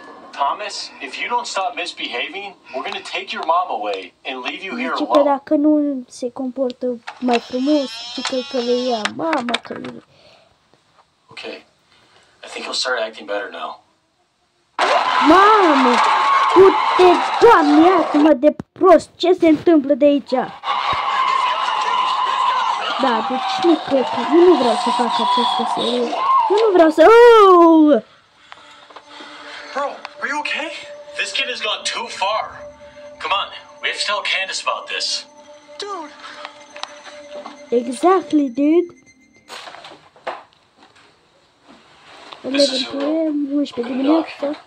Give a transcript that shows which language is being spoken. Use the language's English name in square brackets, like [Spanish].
[English] Thomas, if you don't stop misbehaving, we're going to take your mom away and leave you here [Romanian] Zice că [English] alone. [Romanian] dacă nu se comportă mai frumos, zice că le ia mama, că le... [English] Okay, I think he'll start acting better now. [Romanian] Mamă! Du-te, Doamne, iartă-mă de prost! Ce se întâmplă de aici? Da, deci nu cred că... Eu nu vreau să fac această serie. Eu nu vreau să... Oh! [English] Bro, are you okay? This kid has gone too far. Come on, we have to tell Candace about this. Dude! Exactly, dude. This is your room. [Romanian] 11 dimineața.